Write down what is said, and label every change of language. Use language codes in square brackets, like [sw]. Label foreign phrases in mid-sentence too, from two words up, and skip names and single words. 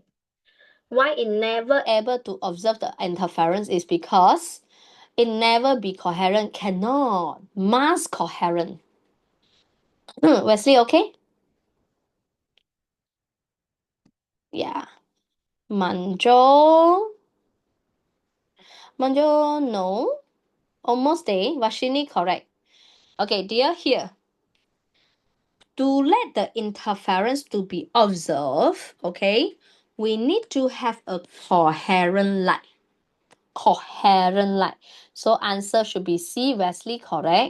[en] Why it never able to observe the interference is because it never be coherent, cannot, must coherent. Wesley, okay? Yeah. Manjo. Manjo, no. Almost there. Vashini, correct. Okay, dear, here. To let the interference to be observed, okay, we need to have a coherent light. Coherent light. So answer should be C, Wesley, correct.